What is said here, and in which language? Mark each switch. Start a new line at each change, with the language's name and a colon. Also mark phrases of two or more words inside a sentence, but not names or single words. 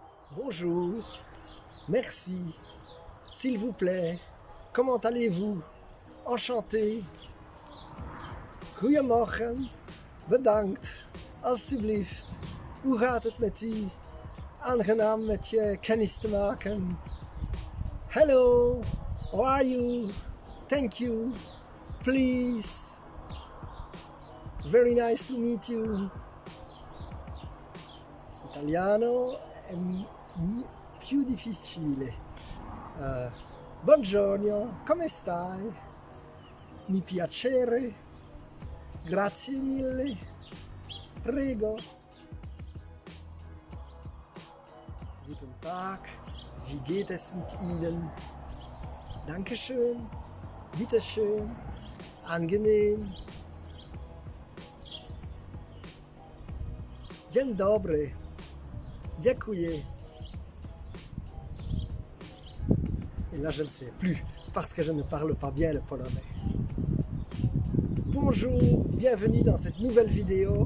French: Bonjour, merci, s'il vous plaît, comment allez-vous? Enchanté.
Dutch: Goedemorgen, bedankt, alsjeblieft. Hoe gaat het met u? Aangenaam met je kennis te maken.
English: Hello, how are you? Thank you, please. Very nice to meet you.
Italian: Italiano è più difficile. Buongiorno, come stai? Mi piacere. Grazie mille. Prego.
German: Guten Tag. Wie geht es mit Ihnen? Dankeschön. Bitteschön. Angenehm.
Polish: Dzień dobry. Dziękuję.
French: Et là, je ne sais plus, parce que je ne parle pas bien le polonais. Bonjour, bienvenue dans cette nouvelle vidéo.